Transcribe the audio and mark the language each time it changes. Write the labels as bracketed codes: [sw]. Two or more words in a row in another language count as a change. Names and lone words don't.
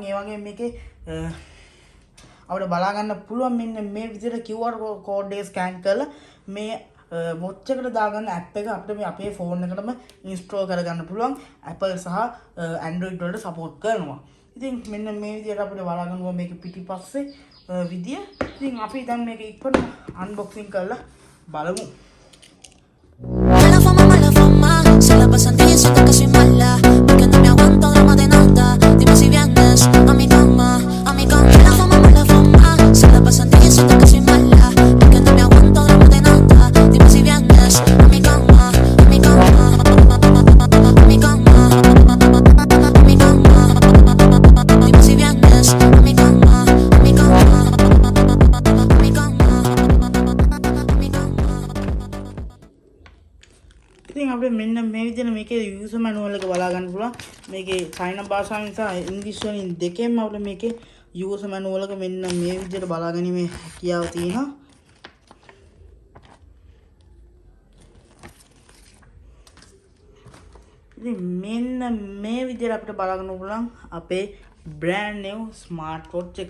[si] ඒ වගේම මේකේ අපිට බලා ගන්න පුළුවන් මෙන්න මේ විදිහට [en] QR code [si] එක ස්කෑන් කරලා මේ වොච් එකට දාගන්න ඇප් එක අපිට මේ අපේ ෆෝන් එකටම ඉන්ස්ටෝල් කරගන්න පුළුවන්. Apple සහ Android වලට සපෝට් කරනවා. ඉතින් මෙන්න මේ විදිහට අපිට බලා ගන්න ඕන මේක පිටිපස්සේ විදිය. ඉතින් අපි දැන් මේක ඉක්මනට අන්බොක්සිං කරලා බලමු. [es] Mala fama, se la pasan diciendo que soy mala, porque no me aguanto drama de nada. Dime si vienes a mi cama, a mi cama. Mala fama, se la pasan diciendo que soy mala, porque no me aguanto drama de nada. Dime si vienes a mi cama, a mi cama, a mi cama, a mi cama. Dime si vienes a mi cama, a mi cama, a mi cama, a mi cama. [si] ඉතින් අපිට මෙන්න මේ විදිහට මේකේ [en] user manual [si] එක බලා ගන්න පුළුවන්. මේකේ චයිනා භාෂාවෙන් සහ ඉංග්‍රීසි වලින් දෙකෙන්ම අපිට මේකේ [en] user manual [si] එක මෙන්න මේ විදිහට බලා ගැනීමේ හැකියාව තියෙනවා. ඉතින් මෙන්න මේ විදිහට අපිට බලා ගන්න පුළුවන් අපේ [en] brand new smart watch [si] එක.